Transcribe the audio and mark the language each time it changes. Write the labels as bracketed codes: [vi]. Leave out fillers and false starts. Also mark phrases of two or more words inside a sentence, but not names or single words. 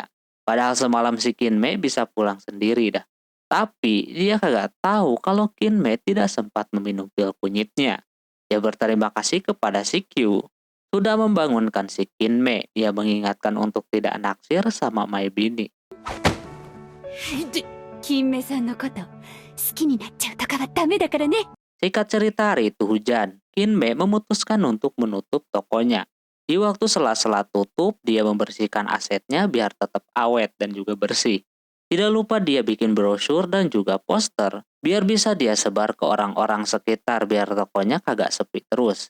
[id] Padahal semalam si Kinme bisa pulang sendiri dah. Tapi dia kagak tahu kalau Kinme tidak sempat meminum pil kunyitnya. Dia berterima kasih kepada si Kyu. sudah membangunkan si Kinmei. Dia mengingatkan untuk tidak naksir sama Mai Bini. [ja] で金目さんのこと好きになっちゃうとかはダメだからね。 [id] Singkat cerita, hari itu hujan. Kinmei memutuskan untuk menutup tokonya. Di waktu sela-sela tutup, dia membersihkan asetnya biar tetap awet dan juga bersih. Tidak lupa dia bikin brosur dan juga poster, biar bisa dia sebar ke orang-orang sekitar biar tokonya kagak sepi terus.